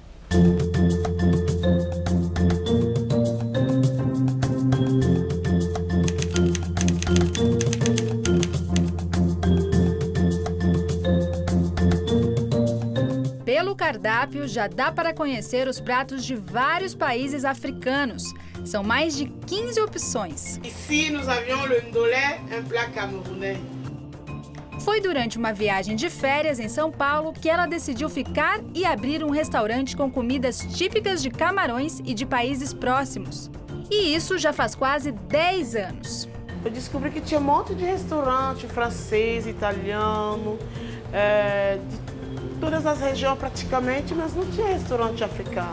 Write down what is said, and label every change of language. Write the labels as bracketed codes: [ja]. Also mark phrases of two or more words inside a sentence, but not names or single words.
[pt] Pelo cardápio, já dá para conhecer os pratos de vários países africanos. São mais de 15 opções. [fr] Ici, nous avions le ndolé, un plat camerounais. [pt] Foi durante uma viagem de férias em São Paulo que ela decidiu ficar e abrir um restaurante com comidas típicas de Camarões e de países próximos. E isso já faz quase 10 anos. Eu descobri que tinha um monte de restaurante francês, italiano, de todas as regiões praticamente, mas não tinha restaurante africano.